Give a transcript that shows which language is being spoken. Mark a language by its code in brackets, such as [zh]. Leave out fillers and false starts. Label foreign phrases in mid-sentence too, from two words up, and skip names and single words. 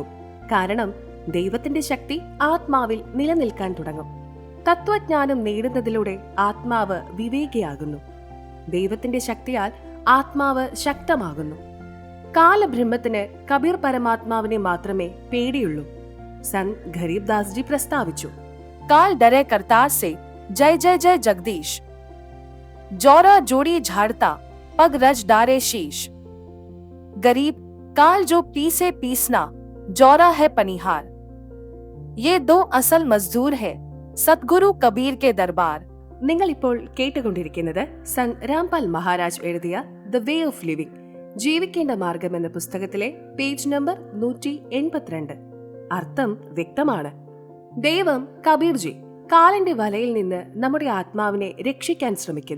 [ml] കാരണം ദൈവത്തിന്റെ ശക്തി ആത്മാവിൽ നിലനിൽക്കാൻ തുടങ്ങും. തത്വജ്ഞാനം നേടുന്നതിലൂടെ ആത്മാവ് വിവേകിയാകുന്നു. ദൈവത്തിന്റെ ശക്തിയാൽ ആത്മാവ് ശക്തമാകുന്നു. കാലബ്രഹ്മത്തിന് കബീർ പരമാത്മാവിനെ മാത്രമേ പേടിയുള്ളൂ. संत गरीबदास जी प्रस्ताविച്ചു. [hi] काल डरे करतार से जय जय जय जगदीश, जौरा जोड़ी झाड़ता पग रज डारे शीश. गरीब काल जो पीसे पीसना, जौरा है पनिहार. ये दो असल मजदूर है सतगुरु कबीर के दरबार. [ml] നിങ്ങൾ ഇപ്പോൾ കേട്ടുകൊണ്ടിരിക്കുന്നത് സന്ത് രാംപാൽ മഹാരാജ് എഴുതിയ ദ വേ ഓഫ് ലിവിംഗ് ജീവിക്കേണ്ട മാർഗം എന്ന പുസ്തകത്തിലെ പേജ് നമ്പർ 182. അർത്ഥം വ്യക്തമാണ്. ദൈവം കബീർജി കാലന്റെ വലയിൽ നിന്ന് നമ്മുടെ ആത്മാവിനെ രക്ഷിക്കാൻ ശ്രമിക്കുന്നു.